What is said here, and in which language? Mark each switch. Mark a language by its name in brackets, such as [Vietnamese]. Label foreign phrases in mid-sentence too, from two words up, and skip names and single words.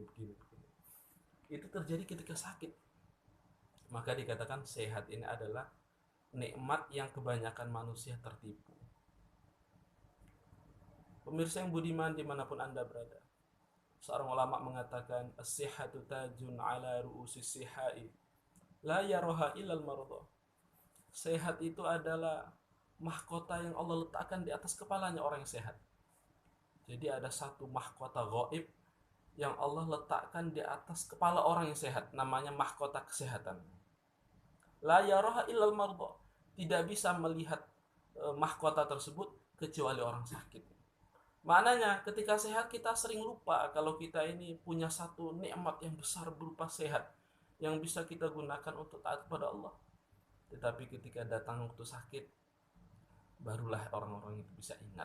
[Indonesian] Itu terjadi ketika sakit. Maka dikatakan sehat ini adalah nikmat yang kebanyakan manusia tertipu. Pemirsa yang budiman dimanapun anda berada, seorang ulama mengatakan, [Arabic] الصحة تاج على رؤوس الأصحاء لا يراه إلا المرضى. [Indonesian] Sehat itu adalah mahkota yang Allah letakkan di atas kepalanya orang yang sehat. Jadi ada satu mahkota gaib yang Allah letakkan di atas kepala orang yang sehat, namanya mahkota kesehatan. [Arabic] لا يراه إلا المرضى. [Indonesian] Tidak bisa melihat mahkota tersebut kecuali orang sakit. Maknanya ketika sehat kita sering lupa kalau kita ini punya satu nikmat yang besar berupa sehat yang bisa kita gunakan untuk taat kepada Allah. Tetapi ketika datang waktu sakit, barulah orang-orang itu bisa ingat.